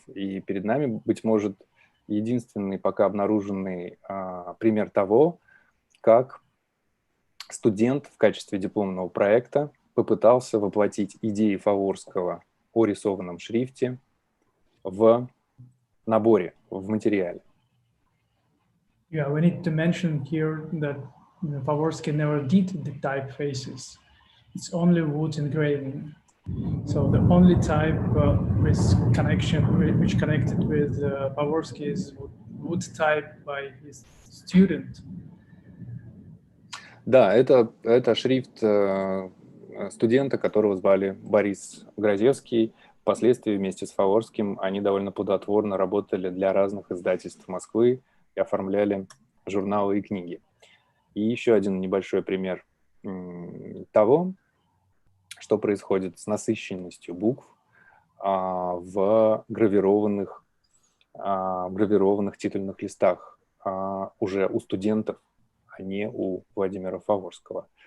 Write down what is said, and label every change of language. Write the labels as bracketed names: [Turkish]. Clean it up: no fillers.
[Russian] И перед нами, быть может, единственный пока обнаруженный пример того, как студент в качестве дипломного проекта попытался воплотить идеи Фаворского о рисованном шрифте в наборе, в материале. [English] Yeah, we need to mention here that Favorsky never did the typefaces. It's only wood engraving. So the only type which connected with Favorsky is wood type by his student. [Russian] Да, это шрифт студента, которого звали Борис Грозевский. Впоследствии вместе с Фаворским они довольно плодотворно работали для разных издательств Москвы и оформляли журналы и книги. И еще один небольшой пример того, что происходит с насыщенностью букв в гравированных титульных листах уже у студентов, а не у Владимира Фаворского.